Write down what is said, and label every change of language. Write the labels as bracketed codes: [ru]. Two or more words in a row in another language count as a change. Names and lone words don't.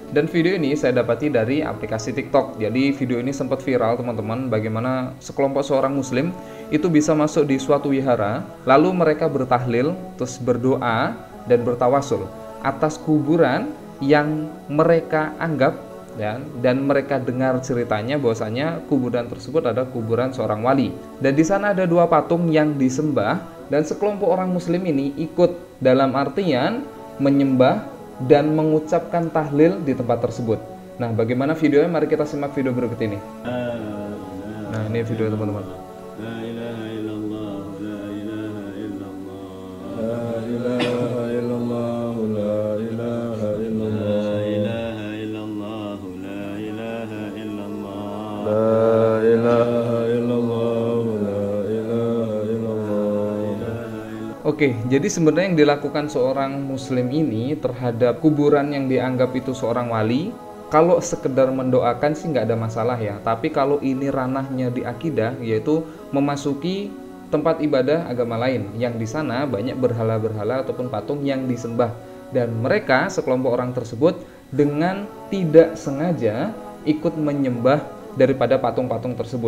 [id] Dan video ini saya dapati dari aplikasi TikTok. Jadi video ini sempat viral teman-teman, bagaimana sekelompok seorang muslim itu bisa masuk di suatu wihara, lalu mereka bertahlil, terus berdoa dan bertawasul atas kuburan yang mereka anggap ya, dan mereka dengar ceritanya bahwasanya kuburan tersebut adalah kuburan seorang wali. Dan di sana ada dua patung yang disembah dan sekelompok orang muslim ini ikut dalam artian menyembah dan mengucapkan tahlil di tempat tersebut. Nah, bagaimana videonya? Mari kita simak video berikut ini. Nah, ini video teman-teman. [ar] لا إله إلا الله، لا إله إلا الله، لا إله إلا الله، لا إله إلا الله، لا إله إلا الله، لا إله إلا الله، لا إله إلا الله، لا إله إلا الله. [id] Oke, jadi sebenarnya yang dilakukan seorang muslim ini terhadap kuburan yang dianggap itu seorang wali, kalau sekedar mendoakan sih nggak ada masalah ya. Tapi kalau ini ranahnya di akidah, yaitu memasuki tempat ibadah agama lain, yang di sana banyak berhala-berhala ataupun patung yang disembah, dan mereka sekelompok orang tersebut dengan tidak sengaja ikut menyembah daripada patung-patung tersebut.